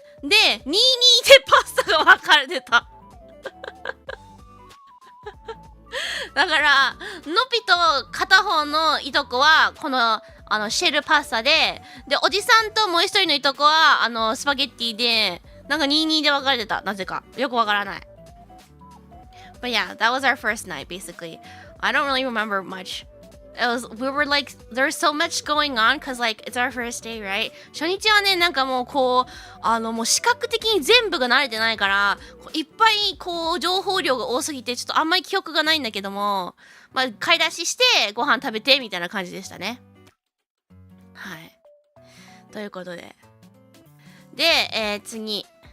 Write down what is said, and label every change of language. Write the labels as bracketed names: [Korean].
[Japanese] で、2-2でパスタが分かれてた。だから、のびと片方のいとこは、この、シェルパスタで、おじさんともう一人のいとこは、スパゲッティで、なんか2-2で分かれてた。なぜか。よくわからない。 [English] But yeah, that was our first night, basically. I don't really remember much. We were like, there's so much going on, cause like, it's our first day, right? [Japanese] 初日はね、なんかもうこう、もう視覚的に全部が慣れてないから、いっぱいこう、情報量が多すぎて、ちょっとあんまり記憶がないんだけども、買い出しして、ご飯食べて、みたいな感じでしたね。はい。ということで。で、次。